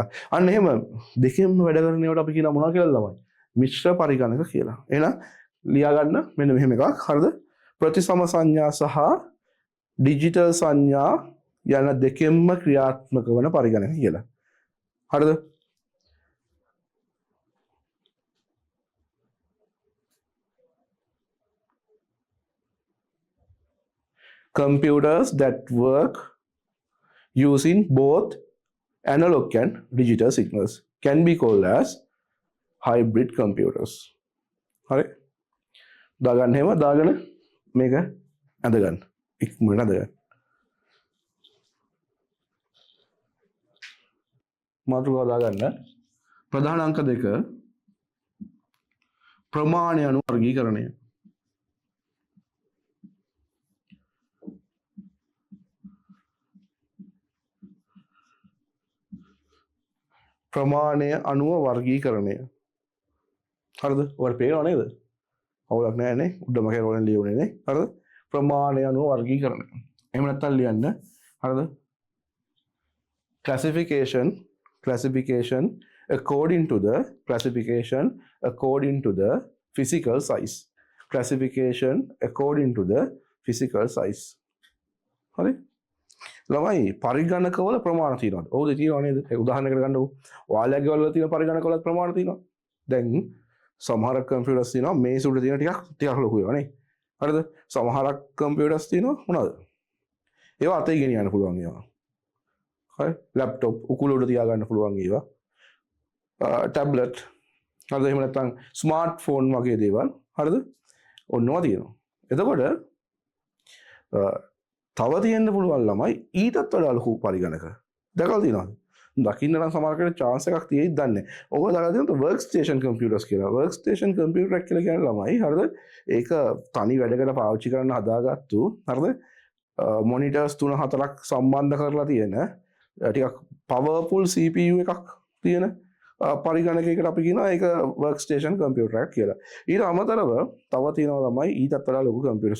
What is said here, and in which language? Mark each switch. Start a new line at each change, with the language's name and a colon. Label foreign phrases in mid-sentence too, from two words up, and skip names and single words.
Sinhala: අන්න එහෙම දෙකෙන්ම වැඩ කරන ඒවාට අපි කියනවා මොනවා කියලා ළමයි? මිශ්‍ර පරිගණක කියලා. එහෙනම් ලියා ගන්න මෙන්න මෙහෙම එකක්. හරිද? ප්‍රතිසම සංඥා සහ ඩිජිටල් සංඥා යන දෙකෙන්ම ක්‍රියාත්මක වන පරිගණක කියලා. හරිද?
English: Computers that work using both analog and digital signals can be called as hybrid computers.
Sinhala: හරි? දාගන්න හැම දාගෙන මේක ඇඳගන්න. ඉක්මනට ඇඳගන්න. මාතෘකාව දාගන්න. ප්‍රධාන අංක 2 ප්‍රමාණය අනුව වර්ගීකරණය. ප්‍රමාණය අනුව වර්ගීකරණය. හරිද? ඔයාලට පේනව නේද? අවුලක් නැහැ නේ. උඩම කැරවලින් ලියුනේ නේ. හරිද? ප්‍රමාණය අනුව වර්ගීකරණය. එහෙම නැත්නම් ලියන්න. හරිද?
English: classification according to the physical size. Classification according to the physical size.
Sinhala: හරි? ළමයි පරිගණකවල ප්‍රමාණ තියෙනවද? ඔව්ද තියෙනව නේද? ඒ උදාහරණයකට ගන්නකො. ඔයාලගේ වල තියෙන පරිගණකවල ප්‍රමාණ තියෙනවා. දැන් සමහර කම්පියුටර්ස් තියෙනවා මේස උඩ තියෙන ටිකක් ලොකු ඒවා නේ. හරිද? සමහර කම්පියුටර්ස් තියෙනවා මොනවද? ඒවා අතේ ගෙනියන්න පුළුවන් ඒවා. හරි? ලැප්ටොප් උකුල උඩ තියාගන්න පුළුවන් ඒවා. ටැබ්ලට් හරිද? එහෙම නැත්නම් ස්මාර්ට්ෆෝන් වගේ දේවල්. හරිද? ඔන්නවා තියෙනවා. එතකොට තව තියෙන්න පුළුවන් ළමයි ඊටත් වඩා ලොකු පරිගණක. දැකලා තියෙනවද? දකින්න නම් සමහරකට chance එකක් තියෙයිද දන්නේ නැහැ. ඔක දැකලා තියෙනවද
English: work station computers
Sinhala: කියලා.
English: work station computer
Sinhala: එක කියලා කියන්නේ ළමයි හරිද? ඒක තනි වැඩකට පාවිච්චි කරන්න හදාගත්තු හරිද? monitors 3-4ක් සම්බන්ධ කරලා තියෙන ටිකක්
English: powerful CPU
Sinhala: එකක් තියෙන පරිගණකයකට අපි කියනවා ඒක work station computer එකක් කියලා. ඊට අමතරව තව තියෙනවා ළමයි ඊටත් වඩා ලොකු computers.